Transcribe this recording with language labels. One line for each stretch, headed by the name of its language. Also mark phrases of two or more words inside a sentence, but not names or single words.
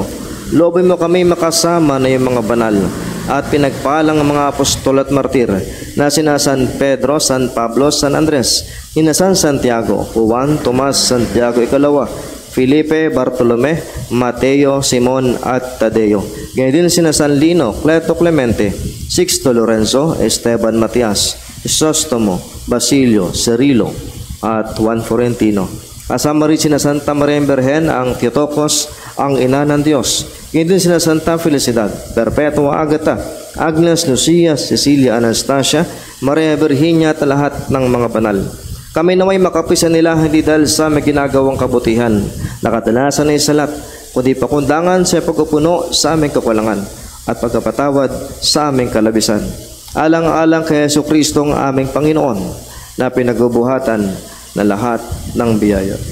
Filipino: Loobin mo kami makasama na iyong mga banal at pinagpalang mga apostol at martir na sina San Pedro, San Pablo, San Andres, sina San Santiago, Juan, Tomas, Santiago Ikalawa, Felipe, Bartolome, Mateo, Simon at Tadeo. Ganyan din sina San Lino, Cleto Clemente, Sixto Lorenzo, Esteban Matias, Crisostomo, Basilio, Cirilo, at Juan Florentino. Kasama rin sina Santa Maria Birhen, ang Theotokos, ang Ina ng Diyos. Ganyan din sina Santa Felicidad, Perpetua Agata, Agnes Lucia, Cecilia Anastasia, Maria Virginia at lahat ng mga banal. Kami naway makapisa nila hindi dahil sa may ginagawang kabutihan, nakadalasan ay salat, kundi pakundangan sa pagpupuno sa aming kakulangan at pagkapatawad sa aming kalabisan. Alang-alang kay Yesu Kristo ang aming Panginoon na pinagbubuhatan na lahat ng biyaya.